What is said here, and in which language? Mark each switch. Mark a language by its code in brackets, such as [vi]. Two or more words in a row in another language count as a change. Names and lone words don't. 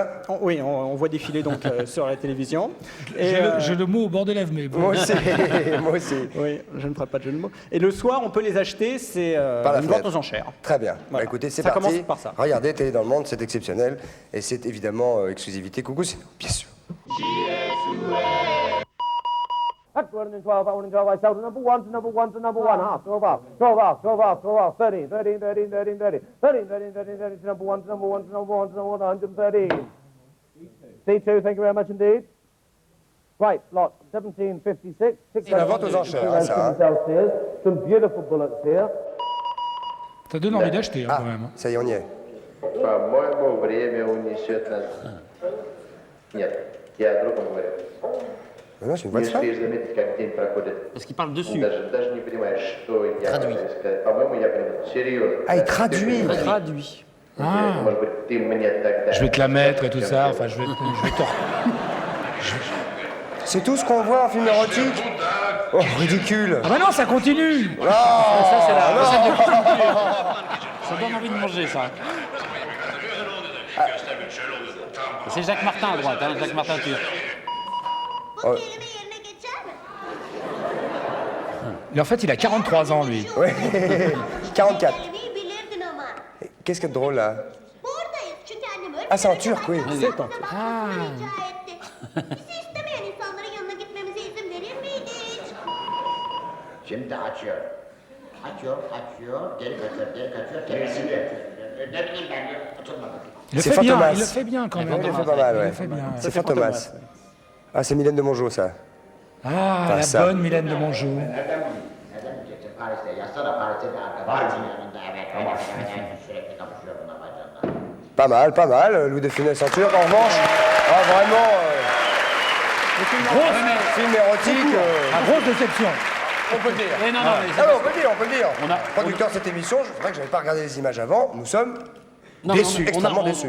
[fr] oui, on voit défiler donc sur la télévision. Et, J'ai le mot au bord des lèvres, mais bon. Moi aussi. Moi aussi. oui, je ne ferai pas de jeu de mots. Et le soir, on peut les acheter, c'est Par la une vente fenêtre. aux enchères. Très bien. Voilà. Bah, écoutez, c'est Ça parti. commence par ça. Regardez, Télé dans le monde, c'est exceptionnel. Et c'est évidemment exclusivité. Coucou, c'est nous, bien sûr. [en] At 12 and 12, I want to go. I sold number one to number one to number one. Half, 12 off, 12 off, 12 off, 12 off, 13, 13, 13, 13, 13, 13, 13, 13, 13, to number one to number one to number one to number 113. C2, thank you very much indeed. Right, lot 1756. [fr] C'est la vente aux enchères, hein, ça, hein. [en] Downstairs. Some beautiful bullets here. [fr] Ça donne envie d'acheter, hein, Ah, quand même. hein. ça y est, on y est. [ru] По-моему, время унесет нас. Нет, я о другом говорю. [fr] Non, c'est une voix [ru] Не [fr] de femme. [ru] успеешь заметить, как день проходит. [fr] Parce qu'il parle dessus. [ru] Даже не понимаешь, что я пытаюсь сказать. По-моему, я понимаю. Серьезно. [fr] Ah, il traduit. Traduit. [ru] Может быть, ты мне тогда... [fr] Je vais te la mettre et tout ça. Enfin, je vais te... C'est tout ce qu'on voit en film érotique. Oh, ridicule. Ah bah non, ça continue. Ça, c'est la recette de cuisine. Ça donne envie de manger, ça. C'est Jacques Martin à droite, hein, Jacques Martin turc. Oh. Mais en fait, il a 43 ans, lui. Ouais. 44. Qu'est-ce qu'il y a de drôle là? Ah, c'est en turc, oui. [tr] Bizi istemeyen insanların yanına gitmemize izin verir miydi hiç? Şimdi açıyor. Açıyor, geri kaçıyor, temizliyor. Ne bileyim ben, açılmadı. [fr] Il le C'est fait bien, Fantomas. il le fait bien quand Ouais, même. il le fait pas mal, Il ouais. le fait bien. C'est Fantomas. Ah, c'est Mylène de Mongeau, ça. Ah, la ça. bonne Mylène de Mongeau. [tr] Neden bileceksin? Paris'te yazsana, Paris'te bir arkadaşın yanında, evet, sürekli kapışıyor buna bacağında. [fr] Pas mal. Louis de Funès en turc. En revanche, vraiment, film érotique. Grosse déception. On peut le dire. Eh non, non, mais Ah non, on peut le dire. On a- Producteur de cette émission, c'est vrai que j'avais pas regardé les images avant. Nous sommes non, déçus, on a- extrêmement on- déçus.